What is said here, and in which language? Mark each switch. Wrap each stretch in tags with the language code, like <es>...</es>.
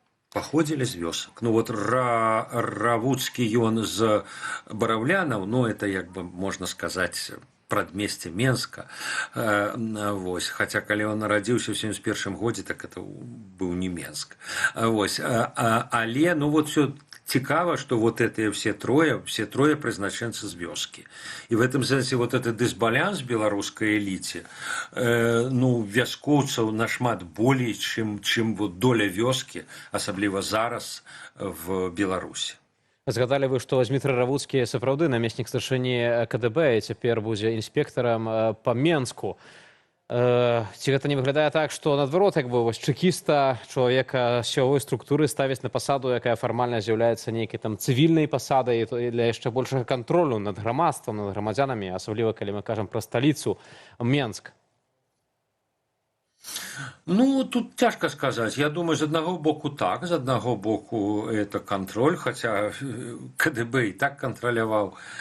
<be>Походили з вёсак. Ну, вот Равуцкі ён з Бараўлянаў, ну, это, як бы,</be> <ru>можно сказать,</ru> <be>прадмесце Менска. Вось. Хотя, калі он нарадзіўся ў 71 годзе, так это быў не Менск. Вось. Але, ну, вот все цікава, что вот это все трое прызначэнцы з вёскі.</be> <ru>И в этом</ru> <be>сэнсе вот этот дысбаланс в беларускай эліце, ну, вяскоўцаў нашмат болей, чым вот доля вёскі, асабліва зараз в Беларусі. Згадали вы, што Змітрый Равуцкі сапраўды намеснік старшыні КДБ і цяпер будзе інспектарам па Менску. Ці гэта не выглядае так, што наадварот, як бы вось чэкіста, чалавека сілавой структуры ставіць на пасаду, якая фармальна з'яўляецца нейкай там цывільнай пасадай для яшчэ большага кантролю над грамадствам, над грамадзянамі, асабліва калі мы кажам пра сталіцу Менск?</be> <ru>Ну, тут тяжко сказать. Я думаю, с одного боку так, с одного боку это контроль, хотя КДБ и так контроляваў.</ru>